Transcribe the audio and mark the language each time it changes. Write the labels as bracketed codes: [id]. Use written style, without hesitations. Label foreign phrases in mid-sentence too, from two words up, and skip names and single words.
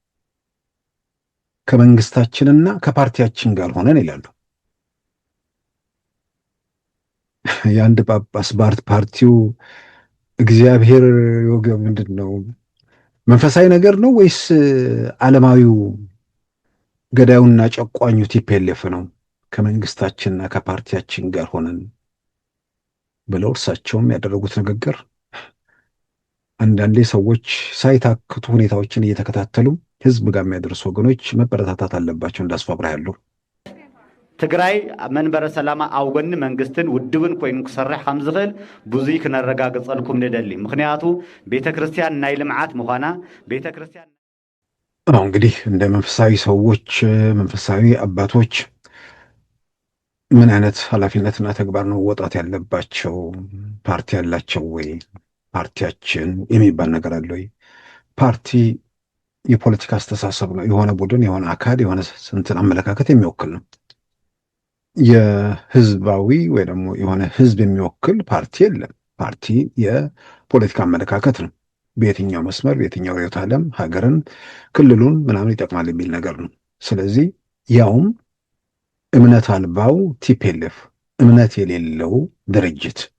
[am] ከመንግስታችንና ከፓርቲያችን ጋር ሆነን ይላሉ። የአንድ ጳጳስ ፓርቲው እግዚአብሔር ምንድን ነው መንፈሳዊ ነገር ነው ወይስ ዓለማዊው ገዳዩና ጨቋኙ ቲፒኤልኤፍ ነው? ከመንግስታችንና ከፓርቲያችን ጋር ሆነን ብለው እርሳቸውም ያደረጉት ንግግር አንዳንዴ ሰዎች ሳይታክቱ ሁኔታዎችን እየተከታተሉ ህዝብ ጋር የሚያደርሱ ወገኖች መበረታታት አለባቸው። እንዳስፋብራ ያለው [ti] ትግራይ መንበረ ሰላማ ኣብ ጎኒ መንግስትን ውድብን ኮይኑ ክሰርሕ ከም ዝኽእል ብዙይ ክነረጋግፀልኩም ንደሊ። ምክንያቱ ቤተ ክርስቲያን ናይ ልምዓት ምዃና ቤተ ክርስቲያን [am] እንግዲህ እንደ መንፈሳዊ ሰዎች መንፈሳዊ አባቶች ምን አይነት ኃላፊነትና ተግባር ነው ወጣት ያለባቸው? ፓርቲ ያላቸው ወይ? ፓርቲያችን የሚባል ነገር አለ ወይ? ፓርቲ የፖለቲካ አስተሳሰብ ነው። የሆነ ቡድን፣ የሆነ አካል፣ የሆነ ስንትን አመለካከት የሚወክል ነው። የህዝባዊ ወይ ደግሞ የሆነ ህዝብ የሚወክል ፓርቲ የለም። ፓርቲ የፖለቲካ አመለካከት ነው። በየትኛው መስመር በየትኛው ርዕዮተ ዓለም ሀገርን፣ ክልሉን ምናምን ይጠቅማል የሚል ነገር ነው። ስለዚህ ያውም እምነት አልባው ቲፒኤልኤፍ እምነት የሌለው ድርጅት